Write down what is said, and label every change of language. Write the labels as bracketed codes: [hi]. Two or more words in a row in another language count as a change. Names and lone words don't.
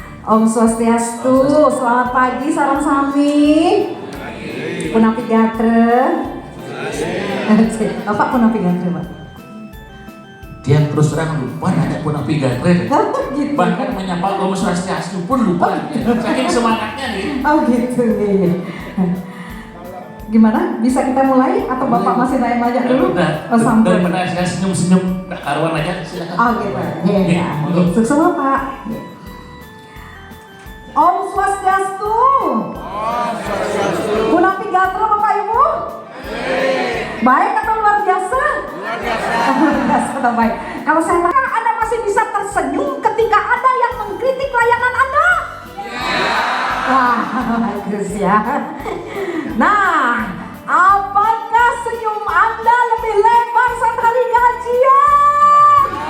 [id] Om Swastiastu, selamat pagi, [ban] salam sami. Punapi gatre. Bapak punapi gatre, Pak? [id] Dia terus terang lupa nanya [ban] punapi gatre. [id] Gitu. Bahkan menyapa Om Swastiastu pun lupa. Saking semangatnya nih. Oh gitu nih. Gimana? Bisa kita mulai atau Bapak masih nanya dulu? Oh, sampai. Daripada saya senyum-senyum, karuan aja silakan. Oh gitu. Iya. Sukses Pak. Om Swastiastu. Om Swastiastu. [ban] Punapi gatra [id] Bapak Ibu? Baik atau luar biasa? Luar biasa. Luar biasa atau baik. Kalau saya tanya, Anda masih bisa tersenyum ketika ada yang mengkritik layanan Anda? Wah, bagus ya. Nah, apakah senyum Anda lebih lebar saat hari gajian?